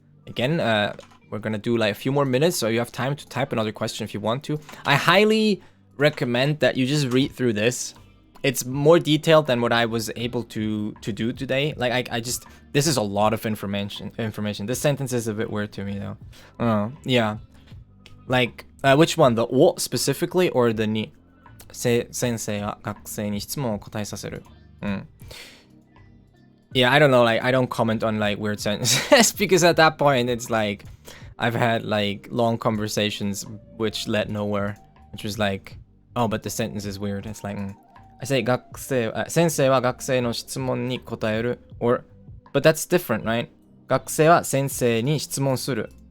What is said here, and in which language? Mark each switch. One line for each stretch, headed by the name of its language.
English: Again, we're gonna do like a few more minutes, so you have time to type another question if you want to. I highly recommend that you just read through this. It's more detailed than what I was able to do today. Like I just, this is a lot of information. This sentence is a bit weird to me though. Yeah. Like, which one? The を specifically or the に?
Japanese: 先生が学生に質問を答えさせる.
English: Yeah, I don't know, like, I don't comment on, like, weird sentences, because at that point, it's like, I've had, like, long conversations which led nowhere, which was like, oh, but the sentence is weird. It's like, I say,
Japanese: 先生は学生の質問に答える,
English: or, but that's different, right?
Japanese: 学生は先生に質問する.